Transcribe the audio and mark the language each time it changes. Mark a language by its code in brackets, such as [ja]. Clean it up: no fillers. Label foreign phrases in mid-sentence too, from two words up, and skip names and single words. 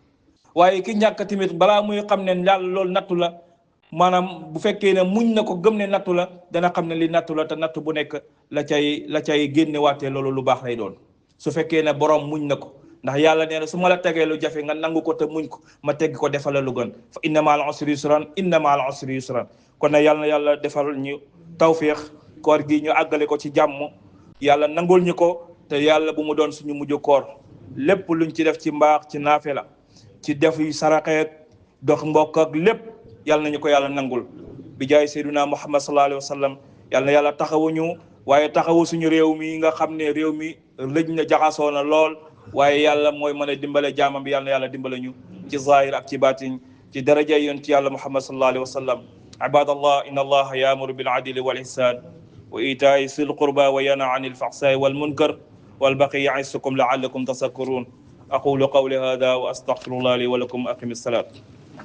[wo] waaye ki ñàkk tamit balaa muy xam ne yàlla loolu nattu la maanaam bu fekkee ne muñ na ko gëm ne nattu la dana xam ne li nattu la te nattu bu nekk la cay génne waatee loolu lu baax lay doon su fekkee ne borom muñ na ko. ndax yàlla nee na su ma la tegee lu jafe nga nangu ko te muñ ko ma tegg ko defal la lu gën fa [ar] إن مع العسر يسرا إن مع العسر يسرا. [wo] kon nag yàlla na yàlla defal ñu tawféex koor gi ñu àggale ko ci jàmm yàlla nangul ñu ko te yàlla bu mu doon suñu mujj koor lépp luñ ci def ci mbaax ci naafe la ci def yu saraxeek dox mbokk ak lépp yàlla nañu ko yàlla nangul bi jaay [ar] سيدنا محمد صلى الله عليه وسلم. [wo] yàlla na yàlla taxawuñu waaye taxawu suñu réew mi nga xam ne réew mi lëj na jaxasoo na lool waaye yàlla mooy mën a dimbale jaamam bi yàlla na yàlla dimbale ñu ci zahir ak ci baatin ci daraja yonent yàlla Muhammad [ar] صلى الله عليه وسلم. عباد الله إن الله يأمر بالعدل والإحسان وإيتاء ذي القربى وينهى عن الفحشاء والمنكر والبغي يعظكم لعلكم تذكرون أقول قولي هذا وأستغفر الله لي ولكم أقم الصلاة.